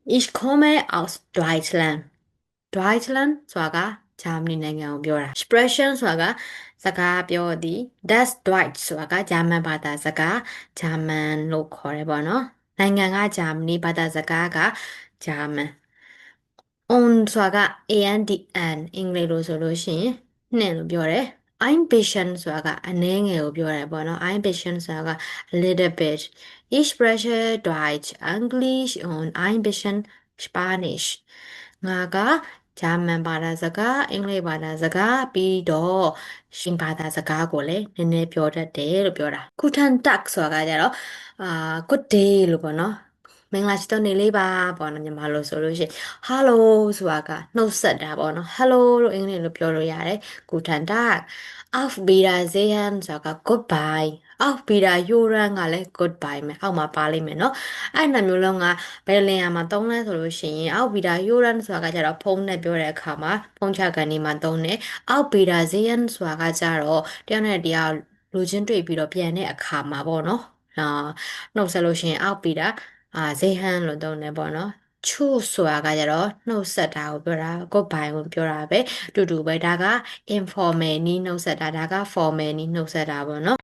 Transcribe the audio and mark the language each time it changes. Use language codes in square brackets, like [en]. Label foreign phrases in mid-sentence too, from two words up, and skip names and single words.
[de] Ich komme aus Deutschland Deutschland [my] ဆိုတာကဂျာမနီနိုင်ငံကိုပြောတာ expression ဆိုတာကစကားပြောသည် [de] Das Deutsch [my] ဆိုတာကဂျာမန်ဘာသာစကားဂျာမန်လို့ခေါ်တယ်ပေါ့နော်နိုင်ငံကဂျာမနီဘာသာစကားကဂျာမန် on ဆိုတာက ANDN အင်္ဂလိပ်လိုဆိုလို့ရှိရင်နှင့်လို့ပြောတယ် [de] ein bisschen [my] ဆိုတာ ကအနည်းငယ်ကိုပြောတယ်ပေါ့နော် [de] ein bisschen [my] ဆိုတာက [en] a little bit [de] ich spreche Deutsch English und ein bisschen Spanish [my] ငါကဂျာမန်ဘာသာစကားအင်္ဂလိပ်ဘာသာစကားပြီးတော့ရှင်ဘာသာစကားကိုလည်းနည်းနည်းပြောတတ်တယ် လို့ပြောတာ [de] Guten Tag [my] ဆိုတာကကြတော့ [en] good day [my] လို့ပေါ့နော်မင်္ဂလာရှိသောနေ့လေးပါပေါ့နော်ညီမလို့ဆိုလို့ရှိရင် hello ဆိုတာကနှုတ်ဆက်တာပေါ့နော် hello လို့အ င်္ဂလိပ်လိုပြောလို့ရတယ် [de] Guten Tag auf Wiedersehen [my] ဆိုတာက goodbye [de] auf Wiederhören [my] ကလည်း goodbye မယ်အောက်မှာပါလိမ့်မယ်နော်အဲ့နှစ်မျိုးလုံးက ဘယ်နေရာမှာသုံးလဲဆိုလို့ရှိရင် [de] auf Wiederhören [my] ဆိုတာကကြတော့ဖုန်းနဲ့ပြောတဲ့အခါမှာဖုန်းချကန်ဒီမှာသုံးတယ် [de] auf Wiedersehen [my] ဆိုတာကကြတော့တယောက်နဲ့တယောက်လူချင်းတွေ့ပြီးတော့ပြန်တဲ့အခါမှာပေါ့နော်နှုတ်ဆက်လို့ရှိရင် [de] auf Wieder sehen [my] လို့သုံးတယ်ပေါ့နော်ချူဆိုတာကကြတော့နှုတ်ဆက်တာကိုပြောတာ goodbye ကိုပြောတာပဲတူတူပဲဒါက informal နီးနှုတ်ဆက်တာဒါက formal နီးနှုတ်ဆက်တာပေါ့နော်